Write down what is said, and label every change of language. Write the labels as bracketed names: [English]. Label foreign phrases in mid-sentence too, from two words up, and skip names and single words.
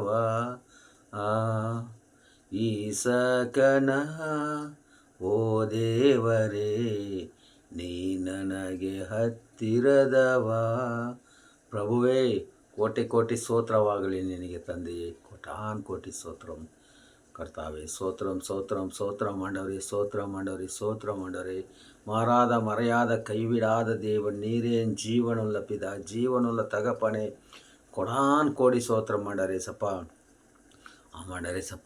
[Kannada] ಆ ಈಸಕನ ಓ ದೇವರೇ ನೀ ನನಗೆ ಹತ್ತಿರದವ. ಪ್ರಭುವೇ, ಕೋಟಿ ಕೋಟಿ ಸ್ತೋತ್ರವಾಗಲಿ ನಿನಗೆ ತಂದೆಯೇ, ಕೋಟಾನ್ ಕೋಟಿ ಸ್ತೋತ್ರಂ. [Tamil] கர்த்தாவே சோத்திரம் சோத்திரம் சோத்திரம் ஆண்டவரே, சோத்திரம் ஆண்டவரே, சோத்திரம் ஆண்டவரே. மாறாத மறையாத கைவிடாத தேவன் நீரே, என் ஜீவனுள்ள பிதா, ஜீவனுள்ள தகப்பனே, கொடான் கோடி சோத்திரம் ஆண்டவரே சப்பா. ஆமாண்டரே சப்பா.